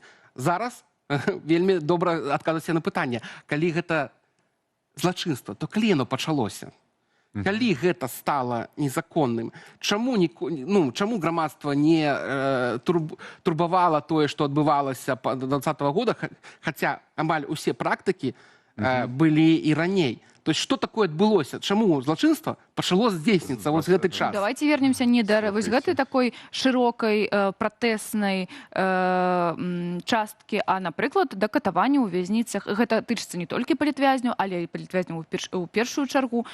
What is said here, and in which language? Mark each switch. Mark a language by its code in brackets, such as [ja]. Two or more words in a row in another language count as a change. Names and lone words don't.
[be] Зараз вельмі добра адказваць на пытанне, калі гэта злачынства, то калі яно пачалося? Калі гэта стала незаконным, чаму грамадства не турбавала тое, што адбывалася до 2020 года, хаця амаль усе практыкі былі і раней. [ru] То есть, что такое адбылося? [be] Чаму злачынства пачало здзейсніцца вось гэты час? [ru] Давайте вернемся [be] не да вось гэтай такой шырокай пратэснай часткі, а, напрыклад, да катавання ў вязніцах. Гэта тычыцца не толькі палітвязняў, але і палітвязняў у першую чаргу.